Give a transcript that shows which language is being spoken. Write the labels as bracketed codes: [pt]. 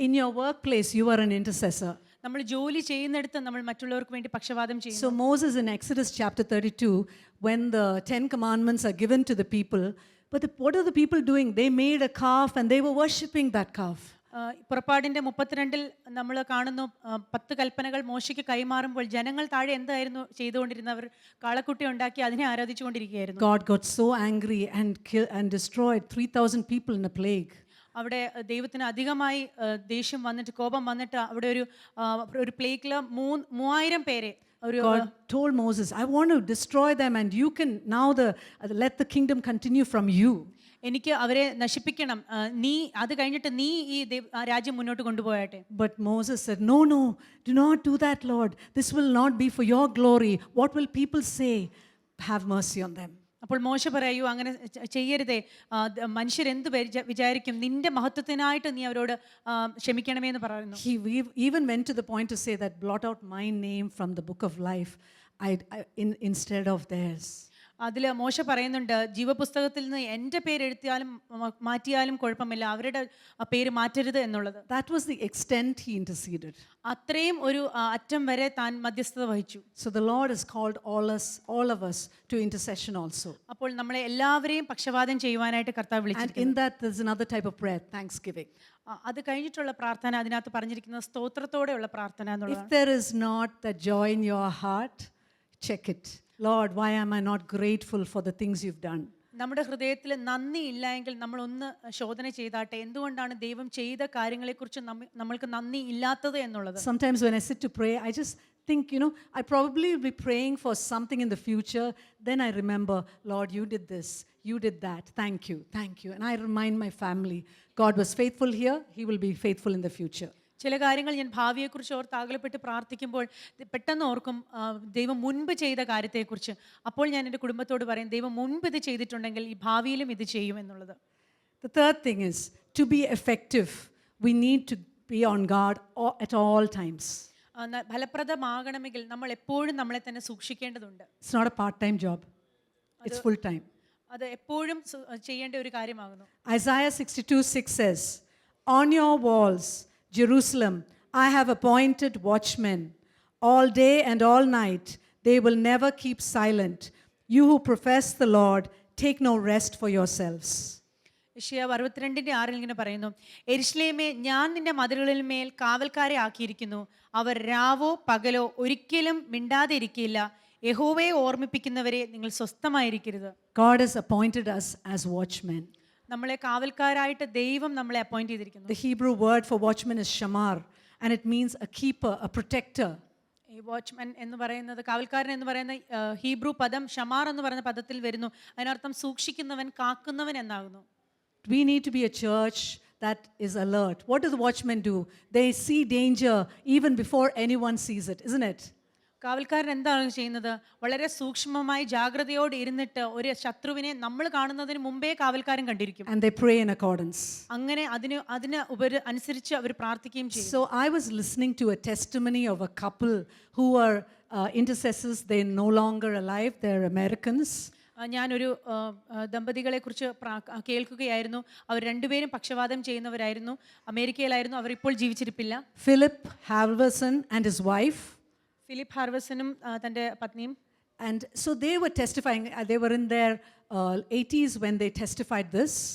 [en] In your workplace you are an intercessor. [ml] നമ്മൾ ജോലി ചെയ്യുന്നിടത്ത് നമ്മൾ മറ്റുള്ളവർക്ക് വേണ്ടി പക്ഷവാദം [en] So [ml] ചെയ്യുന്നു. [en] Moses in Exodus chapter 32, when the 10 commandments are given to the people, but what are the people doing? They made a calf and they were worshipping that calf. [ml] പുറപ്പാടിന്റെ 32 നമ്മൾ കാണുന്നു 10 കൽപ്പനകൾ മോശയ്ക്ക് കൈമാറുമ്പോൾ ജനങ്ങൾ താഴെ എന്തായിരുന്നു ചെയ്തുകൊണ്ടിരുന്നവർ? കാളക്കുട്ടി ഉണ്ടാക്കി അതിനെ ആരാധിച്ചുകൊണ്ടിരിക്കുകയായിരുന്നു. [en] God got so angry and destroyed 3,000 people in a plague. [ml] അവിടെ ദൈവത്തിന് അധികമായി ദേഷ്യം വന്നിട്ട്, കോപം വന്നിട്ട് അവിടെ ഒരു പ്ലേഗിൽ 3000 പേരെ [en] God told Moses, I want to destroy them and you can now let the kingdom continue from you. [ml] എനിക്ക് അവരെ നശിപ്പിക്കണം, നീ അത് കഴിഞ്ഞിട്ട് നീ ഈ രാജ്യം മുന്നോട്ട് കൊണ്ടുപോയാട്ടെ. [en] But Moses said, no, do not do that, Lord. This will not be for your glory. What will people say? Have mercy on them. [ml] അപ്പോൾ മോശ പറയൂ, അങ്ങനെ ചെയ്യരുതേ, മനുഷ്യരെന്ത് വിചാരിക്കും, നിന്റെ മഹത്വത്തിനായിട്ട് നീ അവരോട് ക്ഷമിക്കണമേ എന്ന് പറയുന്നു. [en] He even went to the point to say that blot out my name from the book of life instead of theirs. [ml] അതിൽ മോശ പറയുന്നുണ്ട്, ജീവപുസ്തകത്തിൽ നിന്ന് എൻ്റെ പേര് എഴുത്തിയാലും മാറ്റിയാലും കുഴപ്പമില്ല, അവരുടെ പേര് മാറ്റരുത് എന്നുള്ളത്. [en] That was the extent he interceded. [ml] അത്രയും ഒരു അറ്റം വരെ താൻ മധ്യസ്ഥത വഹിച്ചു. [en] So the Lord has called all of us to intercession also. [ml] അപ്പോൾ നമ്മളെ എല്ലാവരെയും പക്ഷവാദം ചെയ്യുവാനായിട്ട് കർത്താവ് [en] And [ml] വിളിച്ചിരിക്കുന്നു. [en] in that there's another type of prayer, thanksgiving. [ml] അത് കഴിഞ്ഞിട്ടുള്ള പ്രാർത്ഥന അതിനകത്ത് പറഞ്ഞിരിക്കുന്നത് സ്തോത്രത്തോടെയുള്ള പ്രാർത്ഥന [en] If [ml] എന്നുള്ളതാണ്. [en] there is not that joy in your heart, check it. Lord, why am I not grateful for the things you've done? [ml] നമ്മുടെ ഹൃദയത്തിൽ നന്ദി ഇല്ല എങ്കിൽ നമ്മൾ ഒന്ന് ശോധന ചെയ്താട്ടെ, എന്തുകൊണ്ടാണ് ദൈവം ചെയ്ത കാര്യങ്ങളെക്കുറിച്ച് നമ്മൾക്ക് നന്ദി ഇല്ലാത്തത് എന്നുള്ളത്. [en] Sometimes when I sit to pray, I just think, I probably will be praying for something in the future. Then I remember, Lord, you did this, you did that. Thank you. And I remind my family, God was faithful here, he will be faithful in the future. [ml] ചില കാര്യങ്ങൾ ഞാൻ ഭാവിയെക്കുറിച്ച് ഓർത്ത് ആകുലപ്പെട്ട് പ്രാർത്ഥിക്കുമ്പോൾ പെട്ടെന്ന് ഓർക്കും ദൈവം മുൻപ് ചെയ്ത കാര്യത്തെക്കുറിച്ച്. അപ്പോൾ ഞാൻ എൻ്റെ കുടുംബത്തോട് പറയും, ദൈവം മുൻപ് ഇത് ചെയ്തിട്ടുണ്ടെങ്കിൽ ഈ ഭാവിയിലും ഇത് ചെയ്യും എന്നുള്ളത്. [en] The third thing is, to be effective, we need to be on guard at all times. [ml] ഫലപ്രദമാകണമെങ്കിൽ നമ്മൾ എപ്പോഴും നമ്മളെ തന്നെ സൂക്ഷിക്കേണ്ടതുണ്ട്. [en] It's not a part-time job. It's full-time. [ml] അത് എപ്പോഴും ചെയ്യേണ്ട ഒരു കാര്യമാകുന്നു. [en] Isaiah 62:6 says, on your walls, Jerusalem, I have appointed watchmen. All day and all night, they will never keep silent. You who profess the Lord, take no rest for yourselves. [ml] യശയ്യാ 62:6 ഇങ്ങനെ പറയുന്നു, യെരൂശലേമേ, ഞാൻ നിന്റെ മതിലുകളിൽ മേൽ കാവൽക്കാരെ ആക്കിയിരിക്കുന്നു. അവർ രാവോ പകലോ ഒരിക്കലും മിണ്ടാതെ ഇരിക്കില്ല. യഹോവയെ ഓർമ്മിപ്പിക്കുന്നവരെ നിങ്ങൾ സ്വസ്ഥമായിരിക്കരുത്. [en] God has appointed us as watchmen. [ml] നമ്മളെ കാവൽക്കാരായിട്ട് ദൈവം നമ്മളെ അപ്പോയിന്റ് ചെയ്തിരിക്കുന്നു. [en] The Hebrew word for watchman is shamar, and it means a keeper, a protector. [ml] ഈ വാച്ച്മാൻ എന്ന് പറയുന്നത്, കാവൽക്കാരൻ എന്ന് പറയുന്ന ഹീബ്രു പദം ഷമാർ എന്ന് പറയുന്ന പദത്തിൽ വരുന്നു. അതിനർത്ഥം സൂക്ഷിക്കുന്നവൻ, കാക്കുന്നവൻ എന്നാകുന്നു. [en] We need to be a church that is alert. What do the watchmen do? They see danger even before anyone sees it, isn't it? [ml] കാവൽക്കാരൻ എന്താണ് ചെയ്യുന്നത്? വളരെ സൂക്ഷ്മമായി ജാഗ്രതയോടെ ഇരുന്നിട്ട് ഒരു ശത്രുവിനെ നമ്മൾ കാണുന്നതിന് മുമ്പേ കാവൽക്കാരൻ കണ്ടിരിക്കും. [en] And they pray in accordance. [ml] അങ്ങനെ അതിന് അനുസരിച്ച് അവർ പ്രാർത്ഥിക്കുകയും ചെയ്യും. [en] So I was listening to a testimony of a couple who are intercessors. They're no longer alive. They're Americans. [ml] ഞാനൊരു ദമ്പതികളെ കുറിച്ച് കേൾക്കുകയായിരുന്നു. അവർ രണ്ടുപേരും പക്ഷവാതം ചെയ്യുന്നവരായിരുന്നു. അമേരിക്കയിലായിരുന്നു. അവർ ഇപ്പോൾ ജീവിച്ചിരിപ്പില്ല. [en] Philip Halverson and his wife. [ml] Philip ഹാർവസനും തൻ്റെ പത്നിയും. [en] And so they were testifying. They were in their 80s when they testified this.